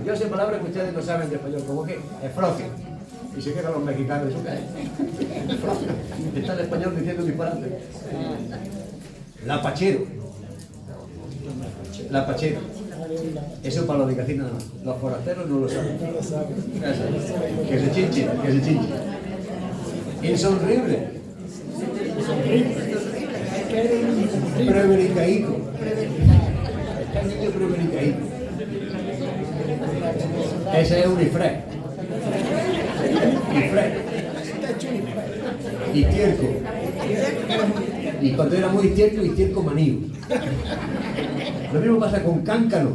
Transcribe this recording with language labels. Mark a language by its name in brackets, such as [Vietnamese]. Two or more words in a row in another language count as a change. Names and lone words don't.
[Spanish] Yo sé palabras que ustedes no saben de español, como que efrocio. Y se quedan los mexicanos, ¿eso qué es? Efrocio. Está el español diciendo disparate. Lapachero. Lapachero. Eso para los de Cacín nada más. Los forasteros no lo saben. Que se chinchen, que se chinchen. Insonrible. Prevericaico. Está el niño prevericaico. Ese es un ifré. Y tierco. Y cuando era muy tierco, y tierco manío. Lo mismo pasa con cáncano.